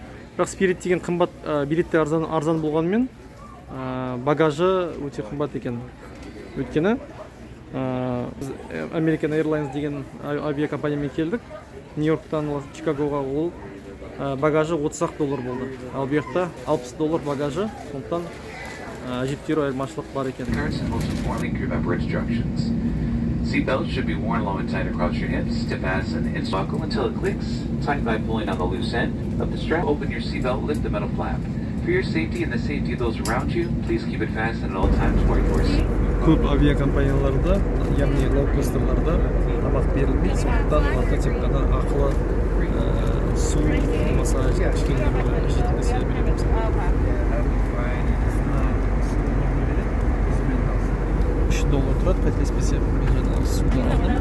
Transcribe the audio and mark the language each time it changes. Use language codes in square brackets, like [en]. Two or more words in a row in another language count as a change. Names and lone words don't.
[kk] Бірақ Spirit деген қымбат, билеттер арзан болғанымен, багажы өте қымбат екен. Өйткені American Airlines деген авиакомпаниямен келдік. Нью-Йорктан Чикагоға ол багажы $30 болды. Ал бұл жақта $60 багажы, сондықтан әжептеуір айырмашылық бар екен. [en] Seatbelts should be worn low and tight across your hips to fasten and buckle until it clicks. Tighten by pulling on the loose end of the strap. Open your seatbelt, lift the metal flap. For your safety and the safety of those around you, please keep it fastened at all times while you're seated. [kk] Көп авиакомпанияларда, яғни лоукостерларда тамақ берілмейді, сондықтан оларда тек қана ақылы су болмаса кішкене бір жейтін нәрсе береміз. $3 тұрады, қателеспесе мен жаңағы суды алдым.